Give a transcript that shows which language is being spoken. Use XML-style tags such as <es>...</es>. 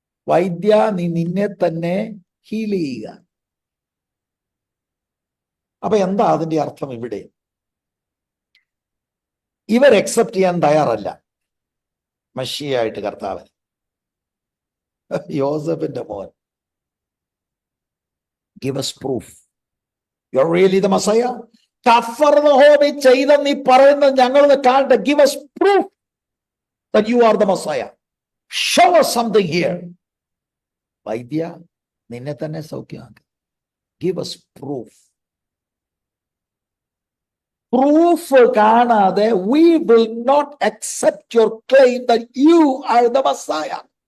<ml>വൈദ്യ, നീ നിന്നെ തന്നെ ഹീൽ ചെയ്യുക. അപ്പൊ എന്താ അതിന്റെ അർത്ഥം? ഇവിടെ ഇവർ അക്സെപ്റ്റ് ചെയ്യാൻ തയ്യാറല്ല മശിയായിട്ട് കർത്താവൻ. യോസഫിന്റെ മോൻ,</ml> <en>give us proof you're really the Messiah.</en> <ml>കഫർന്നഹൂമിൽ ചെയ്ത നീ പറയുന്നത് ഞങ്ങളൊന്ന് കാണട്ടെ.</ml> <en>give us proof that you are the Messiah. show us something here.</en> <ml>വൈദ്യ, നിന്നെ തന്നെ സൗഖ്യമാക്കി.</ml> <en>give us proof.</en> <ml>പ്രൂഫ് കാണാതെ</ml> <en>we will not accept your claim that you are the Messiah.</en>